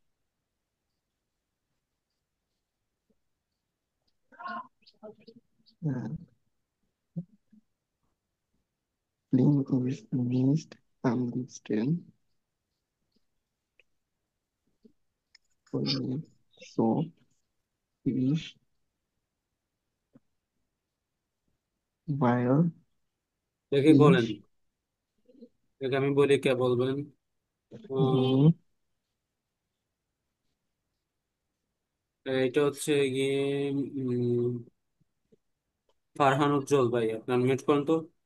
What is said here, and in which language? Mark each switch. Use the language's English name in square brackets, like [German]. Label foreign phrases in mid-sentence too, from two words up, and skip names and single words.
[German] Ja, Film ist nicht am liebsten von mir so ich, weil [Bangla] দেখে বলেন, [German] ich [Bangla] দেখে আমি বলি কে বলবেন। উম, [German] ihn [Bangla] এটা হচ্ছে গিয়ে উম, ফারহান উজ্জ্বল ভাই, আপনার মিউট করেন তো।